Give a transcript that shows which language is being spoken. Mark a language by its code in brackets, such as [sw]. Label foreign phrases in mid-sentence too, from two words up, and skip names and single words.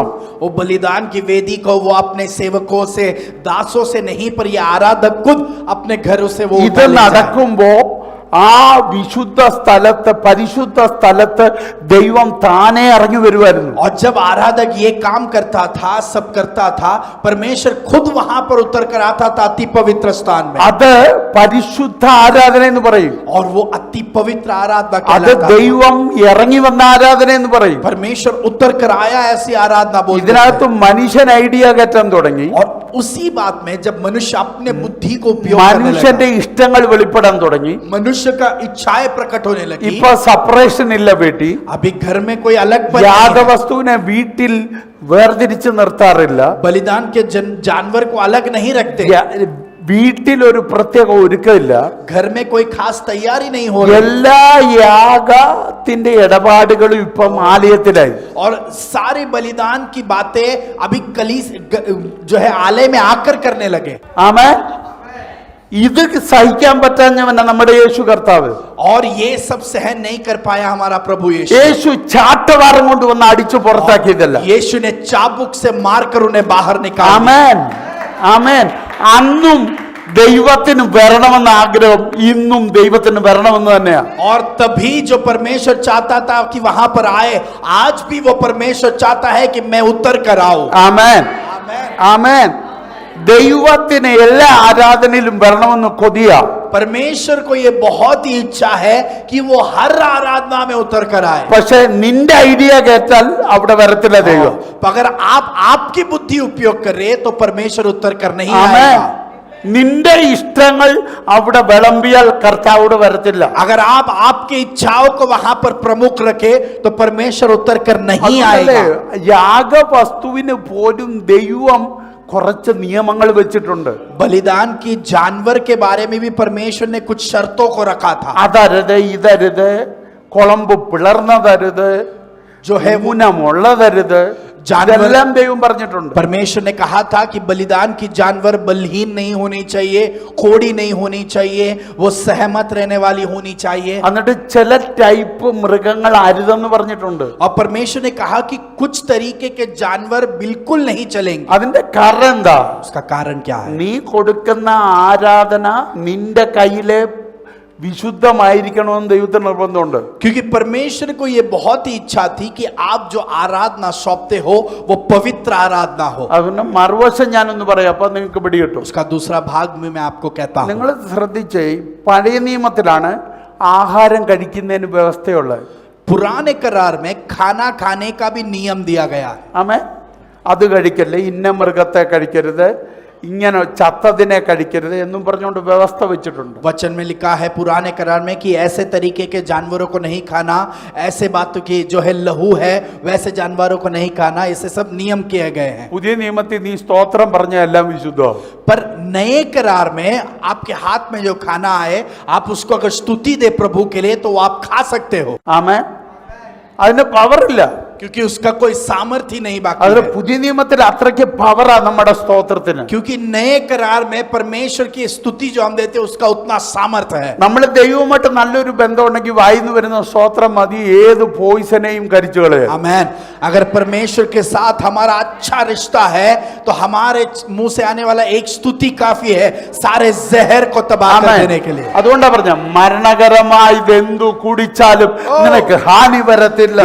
[hi] वो बलिदान की वेदी को वो अपने सेवकों से, दासों से नहीं, पर ये आराधक खुद अपने घरों से वो [ml] ഇത് [hi] उठा ले जाए. [ml] നടക്കുമ്പോ ആ വിശുദ്ധ സ്ഥലത്ത് പരിശുദ്ധ സ്ഥലത്ത് ദൈവം താനേ ഇറങ്ങി വരുമായിരുന്നു. [hi] और जब आराधक ये काम करता था, सब करता था, परमेश्वर खुद वहां पर उतर कर आता था अति पवित्र स्थान में. [ml] അത് പരിശുദ്ധ ആരാധന എന്ന് പറയും. [hi] और वो अति पवित्र आराधना [ml] അത് [hi] कहलाता था. [ml] ദൈവം ഇറങ്ങി വന്ന ആരാധന എന്ന് പറയും. [hi] परमेश्वर उतर कर आया ऐसी आराधना बोलते [ml] ഇതിനകത്ത് [hi] हैं. [ml] മനുഷ്യൻ ഐഡിയ കയറ്റാൻ തുടങ്ങി. [hi] और उसी बात में जब मनुष्य अपने बुद्धि को उपयोग करने [ml] മനുഷ്യന്റെ [hi] लगा, [ml] ഇഷ്ടങ്ങൾ വെളിപ്പെടാൻ തുടങ്ങി. [hi] मनुष्य का इच्छाएं प्रकट होने लगी. [ml] ഇപ്പൊ സെപ്പറേഷൻ ഇല്ല വീട്ടിൽ. [hi] अभी घर में कोई अलग पद नहीं है. [ml] യാഗവസ്തുവിനെ വീട്ടിൽ വേർതിരിച്ച് നിർത്താറില്ല. [hi] बलिदान के जानवर को अलग नहीं रखते. [ml] വീട്ടിൽ ഒരു പ്രത്യേക ഒരുക്കമില്ല. [hi] घर में कोई खास तैयारी नहीं हो रही. [ml] എല്ലാ യാഗത്തിന്റെ ഇടപാടുകളും ഇപ്പം ആലയത്തിലായി. [hi] और सारे बलिदान की बातें अभी जो है आलय में आकर करने लगे. [ml] ആമേൻ. ഇത് സഹിക്കാൻ പറ്റാഞ്ഞവനാ നമ്മുടെ യേശു കർത്താവ്. [hi] और ये सब सहन नहीं कर पाया हमारा प्रभु यीशु. [ml] യേശു ചാട്ടവാറും കൊണ്ട് വന്ന് അടിച്ചു പുറത്താക്കിയതല്ല. [hi] यीशु ने चाबुक से मारकर उन्हें बाहर निकाला. [ml] ആമേൻ ആമേൻ. അന്നും ദൈവത്തിന് വരണമെന്ന ആഗ്രഹം ഇന്നും ദൈവത്തിന് വരണമെന്ന് തന്നെയാ. [hi] और तभी जो परमेश्वर चाहता था कि वहां पर आए, आज भी वो परमेश्वर चाहता है कि मैं उतर कर आऊं. [ml] ആമേൻ [hi] आमेन. [ml] ആമേൻ. ദൈവത്തിന് എല്ലാ ആരാധനയിലും വരണമെന്ന് കൊതിയ. [hi] परमेश्वर को ये बहुत ही इच्छा है कि वो हर आराधना में उतर कर आए. [ml] പക്ഷെ നിന്റെ ഐഡിയ കേട്ടാൽ അവിടെ വരത്തില്ല ദൈവം. [hi] अगर आप आपकी बुद्धि उपयोग करे तो परमेश्वर उतर कर नहीं [ml] ആമേൻ. [hi] आएगा. [ml] നിന്റെ ഇഷ്ടങ്ങൾ അവിടെ വിളമ്പിയാൽ കർത്താവോട് വരത്തില്ല. [hi] अगर आप आपकी इच्छाओं को वहां पर प्रमुख रखे तो परमेश्वर उतर कर नहीं आएगा. [ml] യാഗവസ്തുവിന് പോലും ദൈവം കുറച്ച് നിയമങ്ങൾ വെച്ചിട്ടുണ്ട്. [hi] बलिदान की जानवर के बारे में भी परमेश्वर ने कुछ शर्तों को रखा था. [ml] അതരുത്, ഇതരുത്, കുളമ്പ് പിളർന്നതരുത്, [hi] जो है वो [ml] മുനമുള്ളതരുത്, [hi] जानवर [ml] ഇതെല്ലാം ദൈവം പറഞ്ഞിട്ടുണ്ട്. [hi] परमेश्वर ने कहा था कि बलिदान की जानवर बलहीन नहीं होनी चाहिए, कोड़ी नहीं होनी चाहिए, वो सहमत रहने वाली होनी चाहिए. [ml] എന്നിട്ട് ചില ടൈപ്പ് മൃഗങ്ങൾ അരുതെന്ന് പറഞ്ഞിട്ടുണ്ട്. [hi] और परमेश्वर ने कहा कि कुछ तरीके के जानवर बिल्कुल नहीं चलेंगे. [ml] അതിന്റെ കാരണം എന്താ? [hi] उसका कारण क्या है? [ml] നീ കൊടുക്കുന്ന ആരാധന നിന്റെ കയ്യിലെ വിശുദ്ധമായിരിക്കണമെന്ന് ദൈവത്തിന് നിർബന്ധമുണ്ട്. [hi] क्योंकि परमेश्वर को ये बहुत ही इच्छा थी कि आप जो आराधना सौंपते हो वो पवित्र आराधना हो. [ml] അതിന് മറുവശം ഞാനൊന്ന് പറയാം, അപ്പൊ നിങ്ങൾക്ക് പിടികിട്ടും. [hi] उसका दूसरा भाग में मैं आपको कहता हूं. [ml] നിങ്ങൾ ശ്രദ്ധിച്ചേ, പഴയ നിയമത്തിലാണ് ആഹാരം കഴിക്കുന്നതിന് വ്യവസ്ഥയുള്ളത്. [hi] पुराने करार में खाना खाने का भी नियम दिया गया है. [ml] ആമേ, അത് കഴിക്കല്ലേ, ഇന്ന മൃഗത്തെ കഴിക്കരുത്, ഇങ്ങനെ ചത്തതിനെ കഴിക്കരുത് എന്നും പറഞ്ഞുകൊണ്ട് വ്യവസ്ഥ വെച്ചിട്ടുണ്ട്. [hi] वचन में लिखा है पुराने करार में कि ऐसे तरीके के जानवरों को नहीं खाना, ऐसे बातों की जो है लहू है वैसे जानवरों को नहीं खाना, ऐसे सब नियम किए गए हैं. [ml] പുതിയ നിയമത്തിൽ നീ സ്തോത്രം പറഞ്ഞ എല്ലാം വിശുദ്ധം. [hi] पर नए करार में आपके हाथ में जो खाना आए, आप उसको अगर स्तुति दे प्रभु के लिए तो वो आप खा सकते हो. [ml] ആമേ, അതിന് പവറില്ല. [hi] क्योंकि उसका कोई सामर्थ्य ही नहीं बाकी [ml] അതിന് [hi] है. [ml] പുതിയ നിയമത്തിൽ അത്രയ്ക്ക് പവറാ നമ്മുടെ സ്തോത്രത്തിന്. [hi] क्योंकि नए करार में परमेश्वर की स्तुति जो हम देते हैं उसका उतना सामर्थ्य है. [ml] നമ്മൾ ദൈവവുമായിട്ട് നല്ലൊരു ബന്ധം ഉണ്ടെങ്കിൽ വായിന്ന് വരുന്ന സ്തോത്രം മതി ഏത് പോയിസനെയും കരിച്ചു കളയാൻ. [hi] आमेन. अगर परमेश्वर के साथ हमारा अच्छा रिश्ता है तो हमारे मुंह से आने वाला एक स्तुति काफी है सारे जहर को तबाह कर देने के लिए. [ml] അതുകൊണ്ടാ പറഞ്ഞ മരണകരമായി ഇതെന്തു കുടിച്ചാലും നിനക്ക് ഹാനി വരത്തില്ല.